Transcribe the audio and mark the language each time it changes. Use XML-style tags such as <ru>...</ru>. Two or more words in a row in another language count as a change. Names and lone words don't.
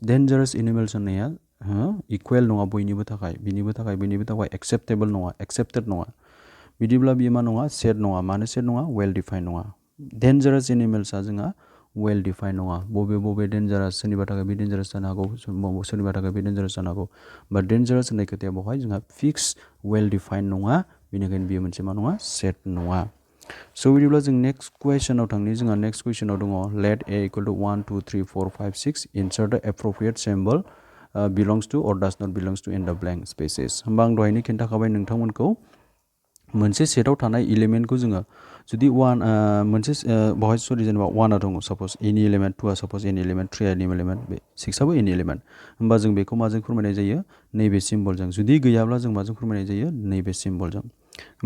<en>dangerous animals</en> <brx>होननाया इकुवेल नङा बयनिबो थाखाय बयनिबो थाखाय एक्सेप्टेबल नङा एक्सेप्टेड नङा बिदिब्ला बियो मा नङा सेट नङा मानो सेट नङा</brx> <en>well define</en> <brx>नङा</brx> <en>dangerous animals</en> <brx>जोंहा</brx> <en>well define</en> <brx>नङा बबे डेन्जरास सोरनिबा थाखाय बे डेन्जरास जानो हागौ सोरनिबा थाखाय बे डेन्जरास जानो हागौ बा डेन्जरास होननाय खोथाया बेवहाय जोंहा फिक्स</brx> <en>well define</en> <brx>नङा बेनिखायनो बेयो मोनसे मा नङा सेट नङा स' बिदिब्ला जों नेक्स्ट कुवेसनाव थांनि जोंहा नेक्स्ट कुवेसनाव दङ</brx> <en>let A equal to 1 2 3 4 5 6 insert the appropriate symbol belongs to or does not belongs to in the blank spaces</en> <brx>होमबा आं दहायनो खिन्थाखाबाय नोंथांमोनखौ मोनसे सेटआव थानाय एलिमेन्टखौ जोङो जुदि मोनसे बेवहाय सरि जेनेबा 1 दङ</brx> <en>suppose any element</en> <brx>2 सपोज</brx> <en>any element</en> <brx>3</brx> <en>any element</en> <brx>बे 6आबो एनि एलिमेन्ट होमबा जों बेखौ माजों फोरमायनाय जायो नैबे सिम्बलजों जुदि गैयाब्ला जों माजों फोरमायनाय जायो नैबे सिम्बलजों होमबा</brx>